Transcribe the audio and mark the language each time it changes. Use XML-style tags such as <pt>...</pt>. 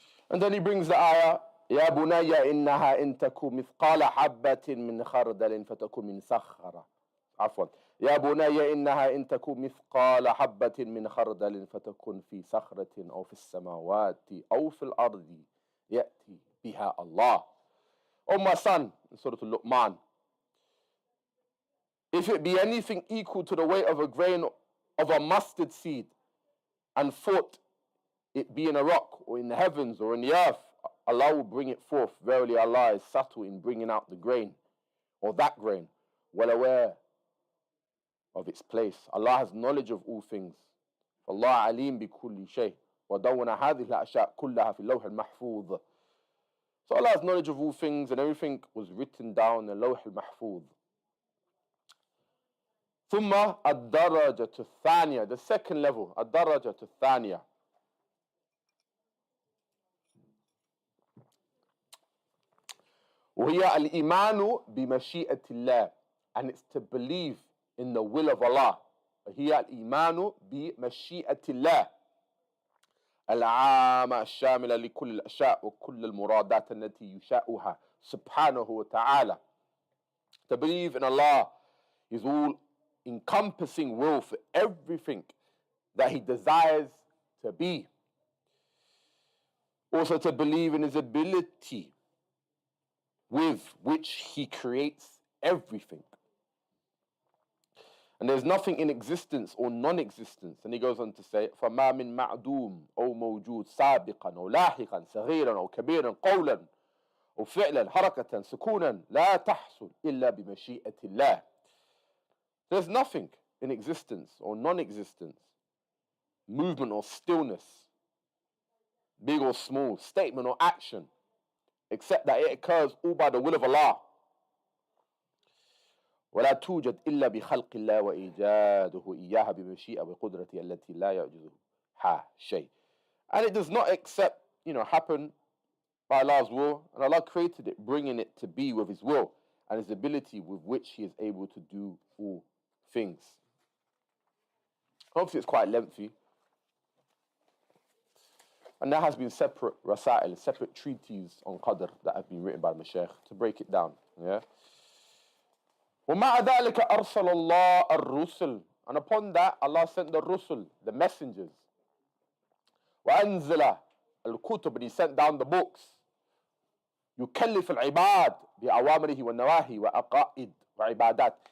<en>And then he brings the ayah,</en> <ar>يا بني إنها إن تكن مثقال حبة من خردل فتكن من صخرة. عفوا. يا بني إنها إن تكن مثقال حبة من خردل فتكن في صخرة أو في السماوات أو في الأرض يأتي بها الله.</ar> <en>Oh my son, in Surah Al-Luqman, if it be anything equal to the weight of a grain of a mustard seed, and thought it be in a rock or in the heavens or in the earth, Allah will bring it forth. Verily Allah is subtle in bringing out the grain, or that grain, well aware of its place. Allah has knowledge of all things.</en> <ar>Allah alim bi kulli shay. وَدَوْنَ هَذِهِ الْأَشْيَاء كُلَّهَا فِي اللَّوْحِ الْمَحْفُوظِ.</ar> <en>So Allah has knowledge of all things, and everything was written down in the Lawh al-Mahfuz.</en> <ar>ثم الدرجة الثانية,</ar> <en>the second level,</en> <ar>الدرجة الثانية. وهي الإيمان بمشيئة الله,</ar> <en>and it's to believe in the will of Allah.</en> <ar>هي الإيمان بمشيئة الله العامة الشاملة لكل الأشياء وكل المرادات التي يشاؤها سبحانه وتعالى.</ar> <en>To believe in Allah, His all-encompassing will for everything that He desires to be. Also to believe in His ability with which He creates everything. And there's nothing in existence or non-existence. And he goes on to say,</en> <ar>فَمَا مِن مَعْدُومٍ أَوْ مَوْجُودٍ سَابِقًا أَوْ لَاحِقًا صَغِيرًا أَوْ كَبِيرًا قَوْلًا أَوْ فِعْلًا حَرَكَةً سُكُونًا لَا تَحْصُلْ إِلَّا بِمَشِيئَةِ اللَّهِ.</ar> <en>There's nothing in existence or non-existence, movement or stillness, big or small, statement or action, except that it occurs all by the will of Allah.</en> <ar>ولا توجد إلا بخلق الله وإيجاده إياها بمشيئة وقدرته التي لا يعجزها شيء.</ar> <en>And it does not except, happen by Allah's will, and Allah created it, bringing it to be with His will and His ability with which He is able to do all things. Obviously, it's quite lengthy, and there has been separate rasail, separate treatises on Qadr that have been written by the Mashaykh to break it down.</en> <ar>Yeah. وَمَعَ ذَلِكَ أَرْسَلَ اللَّهُ الرُّسُلَ.</ar> <en>And upon that, Allah sent the Rusul, the messengers.</en> <ar>وَأَنزَلَ الْكُتُبِ,</ar> <en>and He sent down the books.</en> <ar>يكلف العباد بأوامره والنواهي وأقائد وعبادات.</ar>